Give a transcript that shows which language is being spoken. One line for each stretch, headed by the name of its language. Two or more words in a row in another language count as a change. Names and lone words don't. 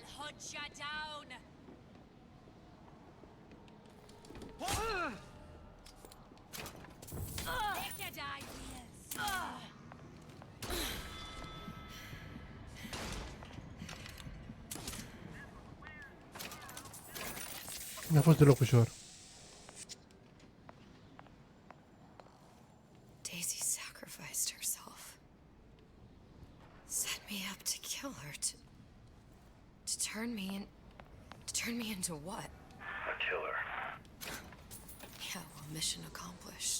English: hunt you down. Naked ideas.
Romanian: Mi-a fost deloc ușor.
English: Daisy sacrificed herself. Set me up to kill her, to turn me into what? A killer. Yeah, well, mission accomplished.